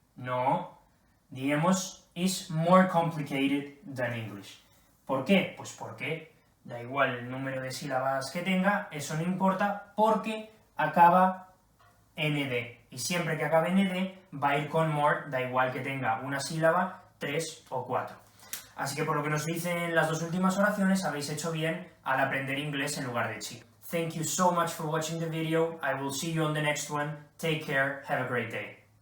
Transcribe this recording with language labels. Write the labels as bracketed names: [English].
[Spanish] No, diríamos [English] is more complicated than English. [Spanish] ¿Por qué? Pues porque da igual el número de sílabas que tenga, eso no importa porque acaba nd. Y siempre que acabe nd va a ir con more, da igual que tenga una sílaba, 3 o 4. Así que por lo que nos dicen las dos últimas oraciones, habéis hecho bien al aprender inglés en lugar de chino. [English] Thank you so much for watching the video. I will see you on the next one. Take care. Have a great day.